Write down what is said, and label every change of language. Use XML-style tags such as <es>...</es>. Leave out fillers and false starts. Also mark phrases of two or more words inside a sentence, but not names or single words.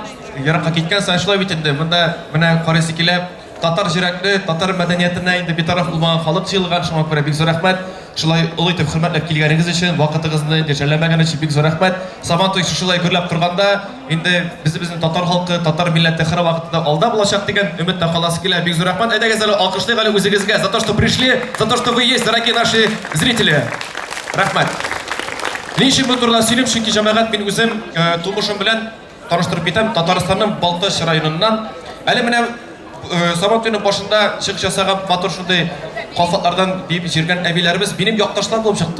<tt>Еракка киткән саен шулай бит инде. Монда менә карыйсы килә, татар җөрәкле, татар мәдәниятенә инде битараф булмаган халык җыелган, шуңа күрә бик зур рәхмәт. Шулай олы итеп хөрмәтләп килгәнегез өчен, вакытыгызны җәлләмәгән өчен бик зур рәхмәт. Сабантуй шулай гөрләп торганда, инде безнең татар халкы, татар милләте хәр вакытта алда булачак дигән өметтә каласы килә. Бик зур рәхмәт. Әйдәгез әле алкышлыйк әле үзегезгә</tt> <ru>за то, что пришли, за то, что вы есть, дорогие наши зрители.</ru> <tt>Рәхмәт. Ничек бу турыда сөйләп, чөнки җәмәгать мин үзем тумышым белән таныштырып китәм Татарстанның Балтач районыннан. Әле менә Сабантуйның башында чыгыш ясаган матур шундый калфатлардан дип җиргән әбиләребез минем якташлар булып чыкты.</tt>